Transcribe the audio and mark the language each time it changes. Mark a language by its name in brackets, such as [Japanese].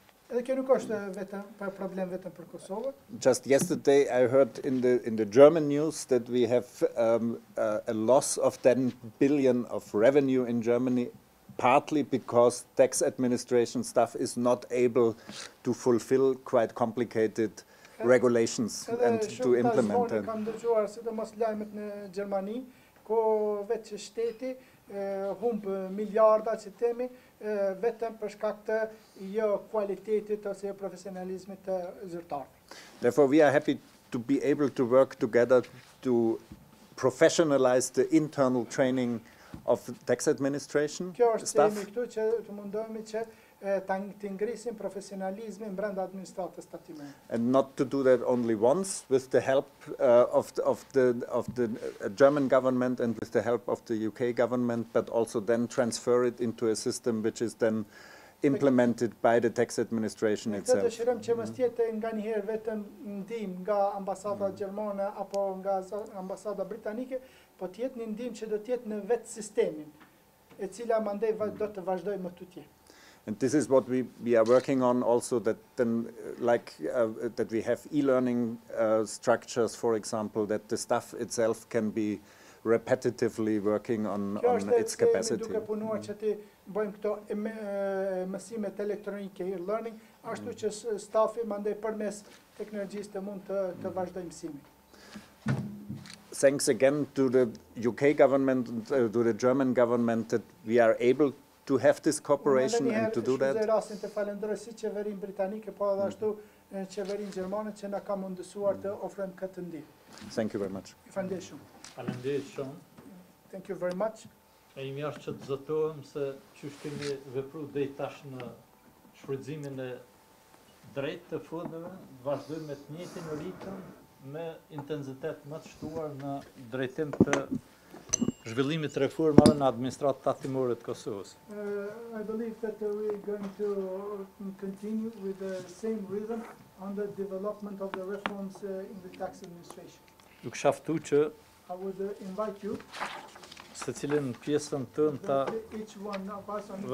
[Albanian] Edhe kjo nuk është vetëm problem vetëm për Kosovën. [English] Just yesterday I heard in the German news that we have a loss of 10 billion of revenue in Germany, partly because tax administration staff is not able to fulfill quite complicated regulations and to implement them. [Albanian] Kam dëgjuar sidomos lajmet në Gjermani, ku vetë që shteti humb miliarda që themi vetëm për shkak të jo kualitetit ose jo profesionalizmit të zyrtarit. [English] Therefore, we are happy to be able to work together to professionalize the internal training of tax administration [Albanian] Kjo është [English] staff. [Albanian] themi këtu që të mundohemi që të ngrisim profesionalizmin brenda administratës tatimore. [English] And not to do that only once with the help of the German government and with the help of the UK government, but also then transfer it into a system which is then implemented by the tax administration [Albanian] Këtë [English] itself. [Albanian] dëshirojmë që mos jetë nganjëherë vetëm ndihmë nga ambasada gjermane apo nga ambasada britanike, po të jetë një ndihmë që do të jetë në vetë sistemin, e cila mandej do të vazhdojë më tutje. [English] And this is what we are working on also, that then that we have e-learning structures, for example, that the staff itself can be repetitively working on its capacity. [Albanian] Kjo është duke punuar që të bëjmë këto mësimet elektronike e-learning, ashtu që stafi mandej përmes teknologjisë të mund të vazhdojë mësimin. [English] Thanks again to the UK government, to the German government, that we are able to have this cooperation and to do that. [Albanian] Unë rastin të falenderoj si qeverinë britanike, po edhe ashtu qeverinë gjermane që na ka mundësuar të ofrojmë këtë ndihmë. [English] Thank you very much. [Albanian] Faleminderit shumë. faleminderit shumë. [English] Thank you very much. [Albanian] E imi është që të zëtohem se qysh kemi vepru deri tash në shfrytëzimin e drejtë të fundeve, vazhdojmë me të njëjtin ritëm me intensitet më të shtuar në drejtim të zhvillimit të reformave në administratën tatimore të Kosovës. [English] I believe that we're going to continue with the same rhythm on the development of the reforms in the tax administration. [Albanian] Ju kisha ftu që [English] I would invite you, [Albanian] secilin pjesën tënd ta [English] that each one of us on its own